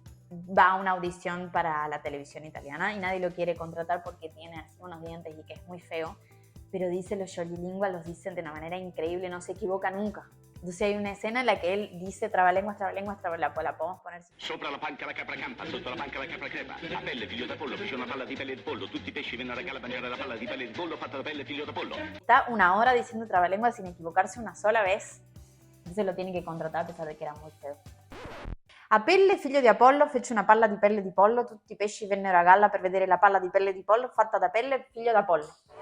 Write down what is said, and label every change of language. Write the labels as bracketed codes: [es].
[es] Va a una audición para la televisión italiana y nadie lo quiere contratar porque tiene así unos dientes y que es muy feo, pero dice los scioglilingua, los dicen de una manera increíble, no se equivoca nunca. Entonces hay una escena en la que él dice trabalenguas, la podemos poner. [it] Sopra la panca la capra campa, sotto la panca la capra crepa. La pelle, figlio da pollo, fece una palla di pelle di pollo. Tutti i pesci vennero a galla a mangiare la palla di pelle di pollo fatta da pelle, figlio da pollo. [es] Está una hora diciendo trabalenguas sin equivocarse una sola vez. Entonces lo tiene que contratar a pesar de que era muy feo. [it] Apelle, figlio di Apollo, fece una palla di pelle di pollo. Tutti i pesci vennero a galla per vedere la palla di pelle di pollo fatta da pelle, figlio d'Apollo.